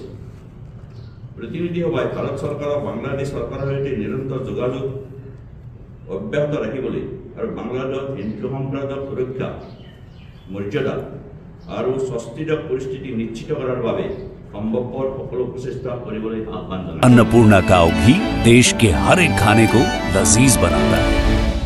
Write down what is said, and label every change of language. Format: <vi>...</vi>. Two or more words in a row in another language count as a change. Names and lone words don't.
<as>প্ৰতিনিধি সভাই ভাৰত চৰকাৰক বাংলাদেশ চৰকাৰৰ সৈতে নিৰন্তৰ যোগাযোগ অব্যাহত ৰাখিবলৈ আৰু বাংলাদেশত হিন্দু সম্প্ৰদায়ৰ সুৰক্ষা মৰ্যাদা আৰু স্বস্তিৰ পৰিস্থিতি নিশ্চিত কৰাৰ বাবে সম্ভৱপৰ সকলো প্ৰচেষ্টা কৰিবলৈ আহ্বান জনায়।</as> <hi>अन्नपूर्णा काव घी देश के हर एक खाने को लजीज बनाता है।</hi>